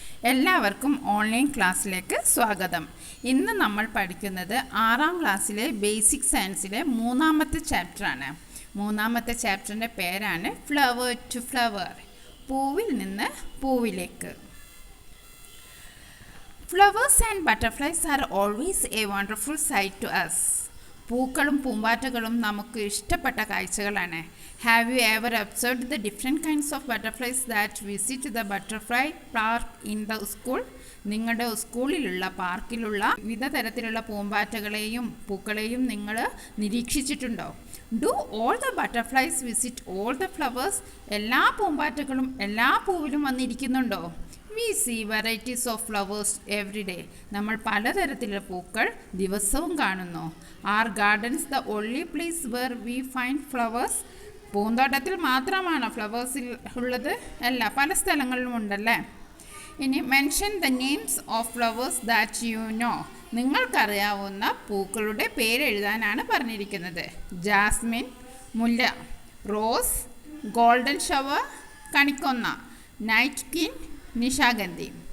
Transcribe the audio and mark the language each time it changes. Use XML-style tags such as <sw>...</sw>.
<ml>എല്ലാവർക്കും ഓൺലൈൻ ക്ലാസ്സിലേക്ക് സ്വാഗതം. ഇന്ന് നമ്മൾ പഠിക്കുന്നത് 6ാം ക്ലാസ്സിലെ ബേസിക് സയൻസിലെ 3ാമത്തെ ചാപ്റ്ററാണ്. 3ാമത്തെ ചാപ്റ്ററിൻ്റെ പേരാണ് ഫ്ലവർ ടു ഫ്ലവർ, പൂവിൽ നിന്ന് പൂവിലേക്ക്.</ml> <en>Flowers and butterflies are always a wonderful sight to us.</en> <ml>പൂക്കളും പൂമ്പാറ്റകളും നമുക്ക് ഇഷ്ടപ്പെട്ട കാഴ്ചകളാണ്.</ml> <en>Have you ever observed the different kinds of butterflies that visit the butterfly park in the school?</en> <ml>നിങ്ങളുടെ സ്കൂളിലുള്ള പാർക്കിലുള്ള വിവിധ തരത്തിലുള്ള പൂമ്പാറ്റകളെയും പൂക്കളെയും നിങ്ങൾ നിരീക്ഷിച്ചിട്ടുണ്ടോ?</ml> <en>Do all the butterflies visit all the flowers?</en> <ml>എല്ലാ പൂമ്പാറ്റകളും എല്ലാ പൂവിലും വന്നിരിക്കുന്നുണ്ടോ?</ml> <en>We see varieties of flowers every day.</en> <ml>നമ്മൾ പലതരത്തിലുള്ള പൂക്കൾ ദിവസവും കാണുന്നു.</ml> <en>Are gardens the only place where we find flowers?</en> <ml>പൂന്തോട്ടത്തിൽ മാത്രമാണോ ഫ്ലവേഴ്സിൽ ഉള്ളത്? അല്ല, പല സ്ഥലങ്ങളിലും ഉണ്ടല്ലേ.</ml> <en>ഇനി mention the names of flowers that you know.</en> <ml>നിങ്ങൾക്കറിയാവുന്ന പൂക്കളുടെ പേരെഴുതാനാണ് പറഞ്ഞിരിക്കുന്നത്. ജാസ്മിൻ, മുല്ല, റോസ്, ഗോൾഡൻ ഷവർ, കണിക്കൊന്ന, നൈറ്റ് കിൻ, നിശാഗന്ധി.</ml>